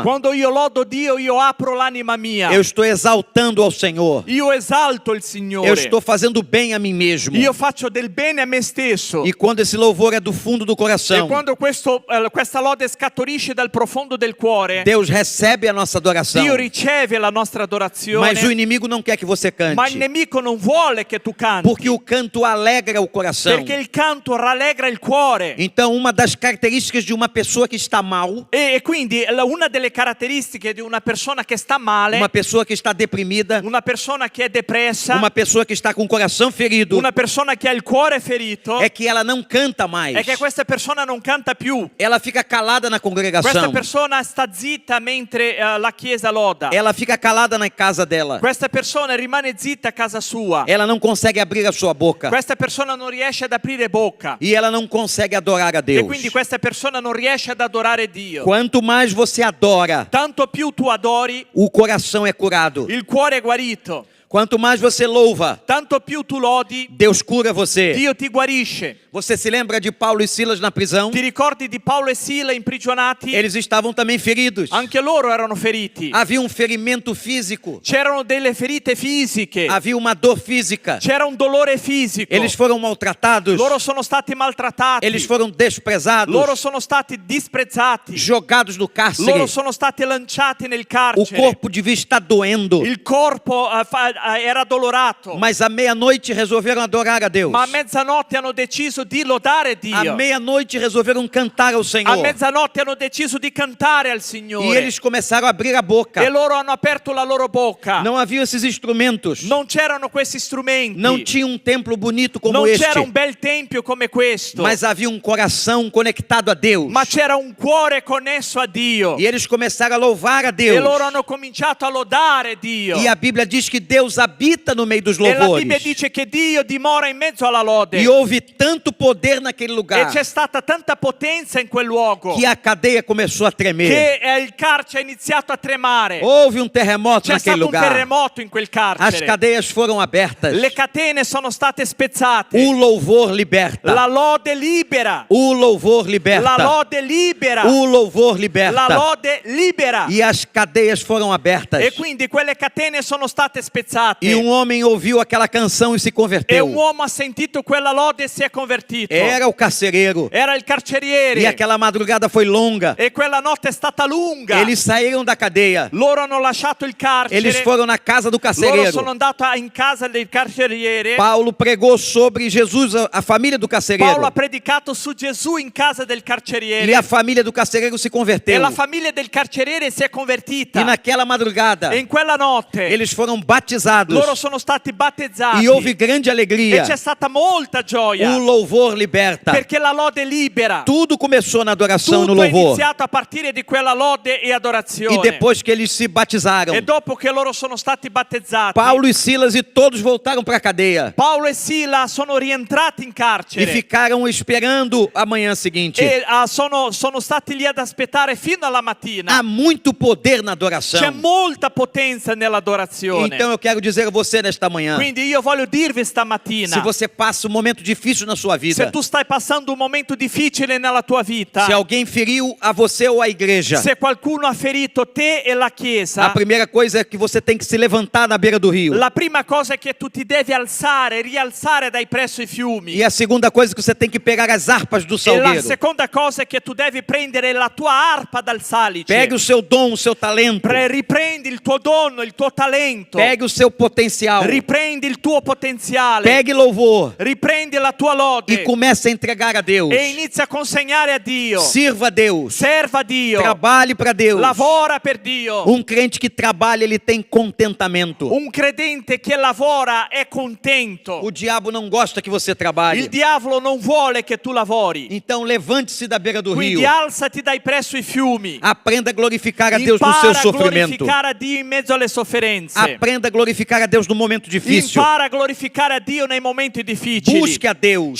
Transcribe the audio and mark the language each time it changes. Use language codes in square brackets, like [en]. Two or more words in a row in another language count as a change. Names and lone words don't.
[it] Quando io lodo Dio, io apro l'anima mia. [pt] Eu estou exaltando ao Senhor. [it] Io esalto il Signore. [pt] Eu estou fazendo bem a mim mesmo. [it] Io faccio del bene a me stesso. [pt] E quando esse louvor é do fundo do [it] E [pt] coração, [it] quando questa lode scaturisce dal profondo del cuore, [pt] Deus recebe a nossa adoração. [it] Dio riceve la nostra adorazione. [pt] Mas o inimigo não quer que você [it] Ma il [pt] cante. [it] nemico non vuole che tu canti. [pt] Porque o canto alegra o coração. [it] Perché il canto rallegra il cuore. [pt] Então, uma das características de uma pessoa que está mal, [it] E quindi una delle caratteristiche di una persona che sta male, [pt] uma pessoa que está deprimida, [it] una persona che è depressa, [pt] uma pessoa que está com o coração ferido, [it] una persona che ha il cuore ferito, [pt] é que ela não canta mais. [it] è che questa persona non canta più. [pt] Ela fica calada na [it] Questa [pt] congregação. [it] persona sta zitta mentre la chiesa loda. [pt] Ela fica calada na casa dela. [it] Questa persona rimane zitta a casa sua. [pt] Ela não consegue abrir a sua boca. [it] Questa persona non riesce ad aprire bocca. [pt] E ela não consegue adorar a [it] E [pt] Deus. [it] quindi questa persona non riesce ad adorare Dio. [pt] Quanto mais você adora, [it] Tanto più tu adori, [pt] o coração é curado. [it] il cuore è guarito. [pt] Quanto mais você louva, [it] Tanto più tu lodi, [pt] Deus cura você. [it] Dio ti guarisce. [pt] Você se lembra de Paulo e Silas na prisão? [it] Ti ricordi di Paolo e Sila imprigionati? [pt] Eles estavam também feridos. [it] Anche loro erano feriti. [pt] Havia um ferimento físico. [it] C'erano delle ferite fisiche. [pt] Havia uma dor física. [it] C'era un dolore fisico. [pt] Eles foram maltratados. [it] Loro sono stati maltrattati. [pt] Eles foram desprezados. [it] Loro sono stati disprezzati. [pt] Jogados no cárcere. [it] Loro sono stati lanciati nel [pt] O [it] carcere. [pt] corpo devia estar doendo. [it] Il corpo era dolorato. [pt] Mas à meia-noite resolveram adorar a Deus. [it] Ma a mezzanotte hanno deciso di lodare Dio. [pt] À meia-noite resolveram cantar ao [it] A [pt] Senhor. [it] mezzanotte hanno deciso di cantare al [pt] E [it] Signore. [pt] eles começaram a abrir a boca. [it] E loro hanno aperto la loro bocca. [pt] Não havia esses instrumentos. [it] Non c'erano questi strumenti. [pt] Não tinha um templo bonito como [it] Non [pt] este. [it] c'era un bel tempio come questo. [pt] Mas havia um coração conectado a Deus. [it] Ma c'era un cuore connesso a Dio. [pt] E eles começaram a louvar a [it] E [pt] Deus. [it] loro hanno cominciato a lodare Dio. [pt] E a Bíblia diz que Deus habita no meio dos [it] E la Bibbia [pt] louvores. [it] dice che Dio dimora in mezzo alla lode. [pt] E houve tanto poder naquele [it] E [pt] lugar [it] c'è stata tanta potenza in quel luogo [pt] que a cadeia começou a tremer. [it] che il carcere ha iniziato a tremare. [pt] Houve um terremoto [it] C'è [pt] naquele [it] stato un [pt] lugar. [it] terremoto in quel [pt] As [it] carcere. [pt] cadeias foram abertas. [it] Le catene sono state spezzate. [pt] O louvor liberta. [it] La lode libera. [pt] O louvor [it] La [pt] liberta. [it] lode libera. [pt] O louvor [it] La [pt] liberta. [it] lode libera. [pt] E as cadeias foram abertas. [it] E quindi quelle catene sono state spezzate. [pt] E um homem ouviu aquela canção e se [it] E [pt] converteu. [it] un uomo ha sentito quella lode e si è convertito. [pt] Era o carcereiro. [it] Era il carceriere. [pt] E aquela madrugada foi longa. [it] E quella notte è stata lunga. [pt] Eles saíram da cadeia. [it] Loro hanno lasciato il carcere. [pt] Eles foram na casa do [it] Loro [pt] carcereiro. [it] sono andati in casa del carceriere. [pt] Paulo pregou sobre Jesus, a família do carcereiro. [it] Paolo ha predicato su Gesù in casa del carceriere. [pt] E a família do carcereiro se [it] E [pt] converteu. [it] la famiglia del carceriere si è convertita. [pt] E naquela madrugada, [it] E in quella notte [pt] eles foram batizados. [it] loro sono stati battezzati. [pt] E houve grande [it] E [pt] alegria. [it] c'è stata molta gioia. [pt] O louvor liberta. [it] Perché la lode libera. [pt] Tudo começou na adoração e no [it] Tutto è [pt] louvor. [it] iniziato a partire di quella lode e adorazione. [pt] E depois que eles se batizaram, [it] E dopo che loro sono stati battezzati, [pt] Paulo e Silas e todos voltaram para a cadeia. [it] Paolo e Sila sono rientrati in [pt] E [it] carcere. [pt] ficaram esperando a manhã seguinte. [it] E sono stati lì ad aspettare fino alla mattina. [pt] Há muito poder na [it] C'è [pt] adoração. [it] molta potenza nell'adorazione. [pt] Então eu quero dizer a você nesta manhã, [it] Quindi io voglio dirvi [pt] se [it] stamattina, [pt] você passa um momento difícil na sua [it] se [pt] vida, [it] tu stai passando un momento difficile nella tua vita, [pt] se alguém feriu a você ou a igreja, [it] se qualcuno ha ferito te e la Chiesa, [pt] a primeira coisa é que você tem que se levantar na beira do rio. [it] la prima cosa è che tu ti devi alzare, rialzare dai presso i fiumi. [pt] E a segunda coisa é que você tem que pegar as harpas do [it] E la [pt] salgueiro. [it] seconda cosa è che tu devi prendere la tua arpa dal salice. [pt] Pegue o seu dom, o seu talento. [it] Riprendi il tuo dono, il tuo talento. [pt] Pegue o seu potencial. [it] Riprendi il tuo potenziale. [pt] Pegue louvor [it] Riprendi la tua lode. [pt] e comece a entregar a Deus. [it] E inizia a consegnare a Dio. [pt] Sirva a Deus. [it] Serva Dio. [pt] Trabalhe para Deus. [it] Lavora per Dio. [pt] Um crente que trabalha, ele tem contentamento. [it] Un credente che lavora è contento. [pt] O diabo não gosta que você trabalhe. [it] Il diavolo non vuole che tu lavori. [pt] Então levante-se da beira do [it] Quindi [pt] rio. [it] alzati dai presso i fiumi. [pt] Aprenda a glorificar a Deus no seu [it] Impara a [pt] sofrimento. [it] glorificare a Dio in mezzo alle sofferenze. [pt] Aprenda a glorificar glorificar a Deus no momento difícil. [it] Impara a glorificare a Dio nei momenti difficili. [pt] Busque a Deus.